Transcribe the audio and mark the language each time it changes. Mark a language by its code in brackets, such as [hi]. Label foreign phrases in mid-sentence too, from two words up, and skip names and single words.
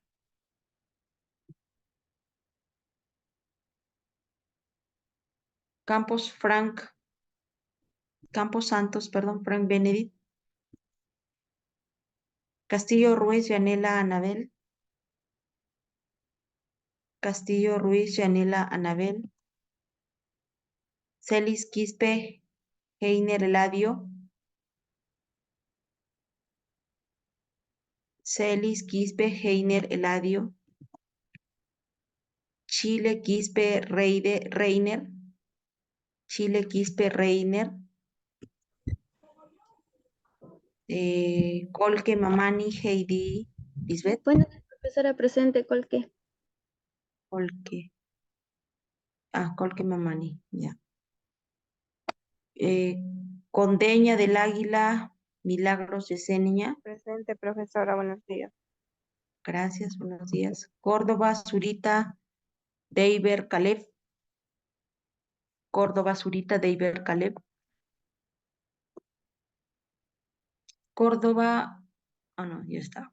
[es] Campos Santos, perdón, Frank Benedict. Castillo Ruiz, Yanela Anabel. Castillo Ruiz, Yanela Anabel. Celis Quispe, Heiner Eladio. Celis Quispe, Heiner Eladio. Chile Quispe Reiner. Chile Quispe Reiner. Colque Mamani Heidi Lisbeth. Buenos días, profesora presente, Colque. Colque. Colque Mamani, ya. Condeña del Águila, Milagros Yesenia. Presente, profesora, buenos días. Gracias, buenos días. Córdoba, Zurita, Deiber Caleb. Córdoba, Zurita, Deiber Caleb. Córdoba, no, ya está.